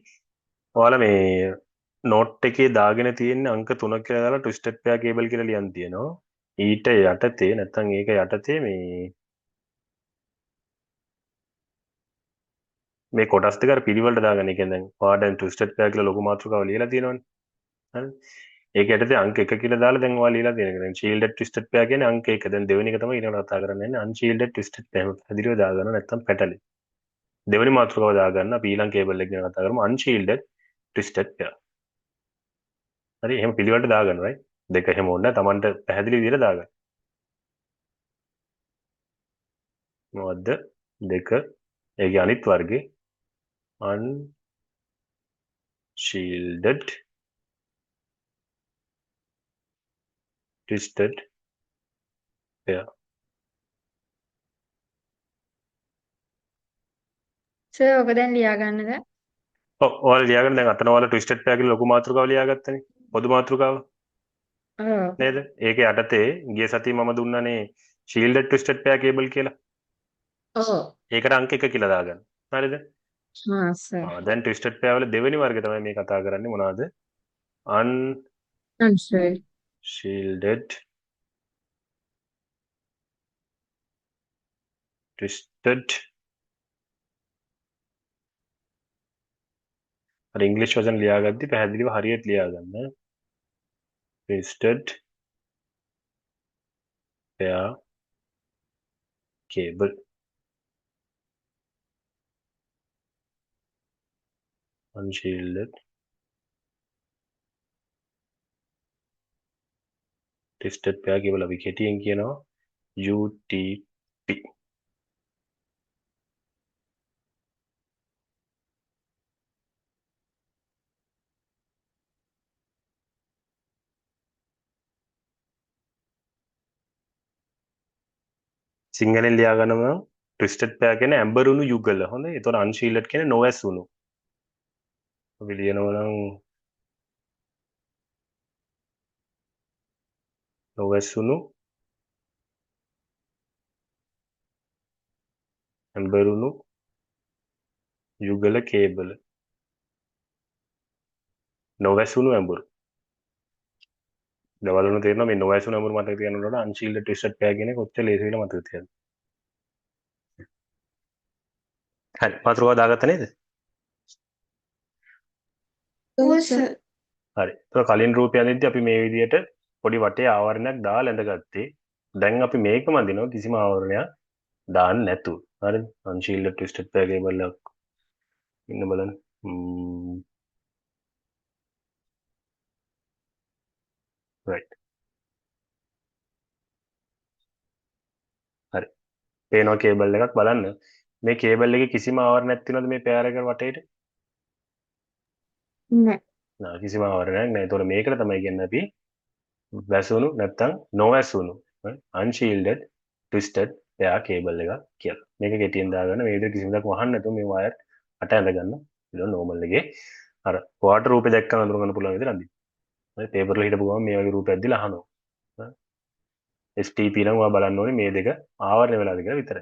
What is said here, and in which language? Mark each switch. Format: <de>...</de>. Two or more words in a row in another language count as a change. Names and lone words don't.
<si>ඔයාලා මේ නෝට් එකේ දාගෙන තියෙන අංක 3 කියලා දාලා</si> <en>twisted pair cable</en> <si>කියලා ලියන් තියෙනවා. ඊට යටතේ නැත්නම් ඒක යටතේ මේ කොටස් දෙක අර පිළිවෙලට දාගන්න. ඒ කියන්නේ දැන් ඔයාලා දැන්</si> <en>twisted pair</en> <si>කියලා ලොකු මාතෘකාව ලියලා තියෙනවනේ. හරි. ඒක යටතේ අංක 1 කියලා දාලා දැන් ඔයාලා ලියලා තියෙනවා. දැන්</si> <en>shielded twisted pair</en> <si>කියන්නේ අංක 1. දැන් දෙවෙනි එක තමයි ඊළඟට කතා කරන්නේ.</si> <en>unshielded twisted pair.</en> <si>හැදිරිව දාගන්න නැත්නම් පැටලි. දෙවෙනි මාතෘකාව දාගන්න අපි ඊළඟ කේබල් එක ගැන කතා කරමු</si> <en>unshielded twisted pair.</en> <si>හරි එහෙම පිළිවෙලට දාගන්න right. දෙක එහෙම ඕනේ නැහැ. Tamanට පැහැදිලි විදිහට දාගන්න. මොකද්ද? දෙක ඒකේ අනිත් වර්ගේ</si> <en>unshielded twisted pair.</en> <si>සර් ඔක දැන් ලියා ගන්නද? ඔව් ඔයාලා ලියාගන්න දැන් අතන ඔයාලා</si> <en>twisted pair</en> <si>කියලා ලොකු මාතෘකාව ලියාගත්තනේ. පොදු මාතෘකාව ඔව්. නේද? ඒකේ යටතේ ගිය සතියේ මම දුන්නනේ</si> <en>shielded twisted pair cable</en> <si>කියලා. ඔව්. ඒකට අංක 1 කියලා දාගන්න. හරිද? හා සර්. දැන්</si> <en>twisted pair</en> <si>වල දෙවෙනි වර්ගය තමයි මේ කතා කරන්නේ මොනවද? අන්ෂර්ඩ්.</si> <en>unshielded twisted</en> <si>අර ඉංග්‍රීසි වචන ලියාගද්දි පැහැදිලිව හරියට ලියාගන්න.</si> <en>twisted pair cable. unshielded twisted pair cable</en> <si>අපි කෙටියෙන් කියනවා UTP. සිංහලෙන් ලියාගන්නම</si> <en>twisted pair</en> <si>කියන්නේ ඇඹරුණු යුගල. හොඳයි. ඒතකොට unshielded කියන්නේ නොඇසුණු. අපි ලියනවා නම් නොඇසුණු ඇඹරුණු යුගල කේබල. නොවැසුණු ඇඹුරු. දවල්වල තේරෙනවා මේ නොවැසුණු ඇඹුරු මතක තියාගන්නකොට</si> <en>unshielded twisted pair</en> <si>කියන එක කොච්චර ලේසි වෙලා මතක තියාගන්න. හරි. මාතෘකාව දාගත්ත නේද? ඔව් සර්. හරි. ඒක කලින් රූපය අඳිද්දි අපි මේ විදිහට පොඩි වටේ ආවරණයක් දාලා ඇඳගත්තේ. දැන් අපි මේකම අඳිනවා කිසිම ආවරණයක් දාන්න නැතුව. හරිද?</si> <en>unshielded twisted pair cable</en> <si>එකක් ඉන්න බලන්න. right. හරි. පේනවා කේබල් එකක් බලන්න. මේ කේබල් එකේ කිසිම ආවරණයක් තියෙනවද මේ පෙයාර එක වටේට? නෑ. නෑ කිසිම ආවරණයක් නෑ. ඒතකොට මේකට තමයි කියන්නේ අපි වැසුණු නැත්තම් නොවැසුණු</si> <en>unshielded twisted pair cable</en> <si>එකක් කියලා. මේක කෙටියෙන් දාගන්න මේ විදිහට කිසිම දෙයක් වහන්න නැතුව මේ වයර් අට ඇඳ ගන්න. ඒක නෝමල් එකේ අර ඔයාට රූපේ දැක්කම අඳුර ගන්න පුළුවන් විදිහට අඳින්න. හරි පේපර් වල හිටපු ගමන් මේ වගේ රූපයක් දීලා අහනවා. STP නම් ඔයා බලන්න ඕනේ මේ දෙක ආවරණය වෙලාද කියලා විතරයි.</si>